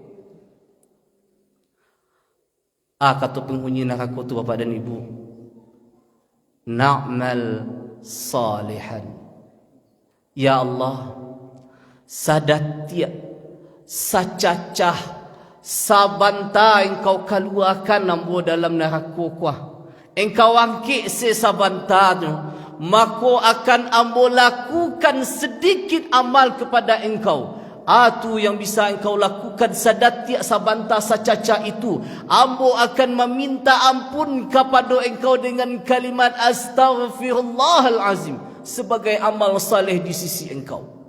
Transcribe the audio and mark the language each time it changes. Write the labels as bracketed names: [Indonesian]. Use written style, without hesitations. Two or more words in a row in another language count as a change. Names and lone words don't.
[Indonesian] Kata penghuni neraka tu bapak dan ibu, [Arabic] نعمل صالحا. [Indonesian] Ya Allah, [Minangkabau] sadatia, sacacah, sabanta [Indonesian] engkau keluarkan ambo dalam neraka kuah. Engkau angkit sesabantanya, maka akan ambo lakukan sedikit amal kepada engkau. Tu yang bisa engkau lakukan [Minangkabau] sadatia sabanta sacaca [Indonesian] itu, ambo akan meminta ampun kepada engkau dengan kalimat [Arabic] أستغفر الله العظيم [Indonesian] sebagai amal saleh di sisi engkau.